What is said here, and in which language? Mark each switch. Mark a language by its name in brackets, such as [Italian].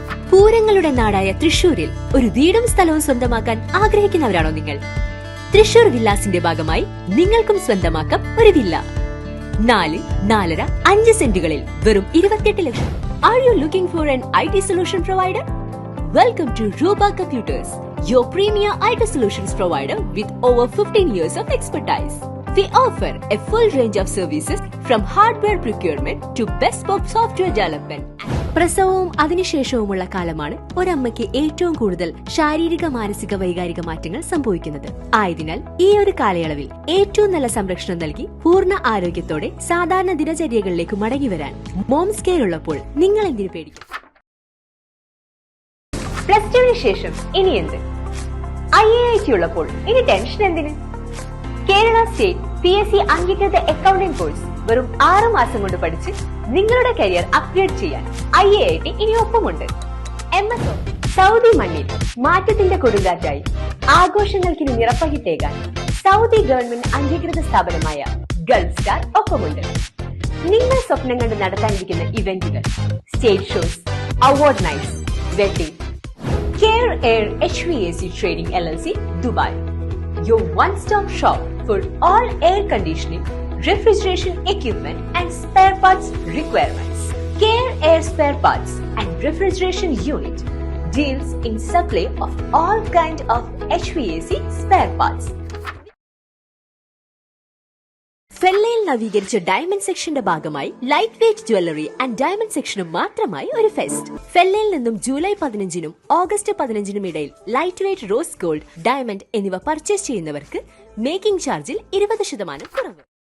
[Malayalam] പൂരങ്ങളുടെ നാടായ തൃശൂരിൽ ഒരു വീടും സ്ഥലവും സ്വന്തമാക്കാൻ ആഗ്രഹിക്കുന്നവരാണോ നിങ്ങൾ? തൃശൂർ വില്ലാസിന്റെ ഭാഗമായി നിങ്ങൾക്കും സ്വന്തമാക്കാം ഒരു വില്ല. 4, 4.5, 5 സെന്റുകളിൽ വെറും 28 ലക്ഷം. [English] Are you looking for an IT solution provider? Welcome to Ruba Computers, your premier IT solutions provider with over 15 years of expertise. We offer a full range of services from hardware procurement to bespoke software development. [Malayalam] പ്രസവവും അതിനുശേഷവുമുള്ള കാലമാണ് ഒരമ്മയ്ക്ക് ഏറ്റവും കൂടുതൽ ശാരീരിക മാനസിക വൈകാരിക മാറ്റങ്ങൾ സംഭവിക്കുന്നത്. ആയതിനാൽ ഈ ഒരു കാലയളവിൽ ഏറ്റവും നല്ല സംരക്ഷണം നൽകി പൂർണ്ണ ആരോഗ്യത്തോടെ സാധാരണ ദിനചര്യകളിലേക്ക് മടങ്ങി വരാൻ മോംസ് കെയർ ഉള്ളപ്പോൾ നിങ്ങൾ എന്തിനു പേടിക്കും? പ്ലസ് ടുവിന് ശേഷം ഇനി എന്ത്? IIT ഉള്ളപ്പോൾ ഇനി ടെൻഷൻ എന്തിന്? കേരള സ്റ്റേറ്റ് PSC അംഗീകൃത അക്കൗണ്ടിംഗ് കോഴ്സ് വെറും 6 മാസം കൊണ്ട് പഠിച്ച് നിങ്ങളുടെ കരിയർ അപ്ഗ്രേഡ് ചെയ്യാൻ IIT ഇനി ഒപ്പമുണ്ട്. MSO സൗദി മണ്ണിൽ മാറ്റത്തിന്റെ കൊടുങ്കാറ്റായി ആഘോഷങ്ങൾക്കിനി നിറപ്പകിട്ടേകാൻ സൗദി ഗവൺമെന്റ് അംഗീകൃത സ്ഥാപനമായ ഗൾഫ് സ്റ്റാർ ഒപ്പമുണ്ട്. നിങ്ങൾ സ്വപ്നം കണ്ട് നടത്താനിരിക്കുന്ന ഇവന്റുകൾ, stage shows, award nights, wedding. [English] Care Air HVAC Trading LLC, Dubai, your one-stop shop for all air conditioning, refrigeration equipment and spare parts requirements. Care Air Spare Parts and Refrigeration Unit deals in supply of all kind of HVAC spare parts. [Malayalam] ഫെല്ലയിൽ നവീകരിച്ച diamond സെക്ഷന്റെ ഭാഗമായി light weight jewellery and diamond സെക്ഷനും മാത്രമായി ഒരു fest. ഫെല്ലയിൽ നിന്നും July 15-നും August 15-നും ഇടയിൽ light weight rose gold, diamond എന്നിവ purchase ചെയ്യുന്നവർക്ക് മേക്കിംഗ് ചാർജിൽ 20% കുറവ്.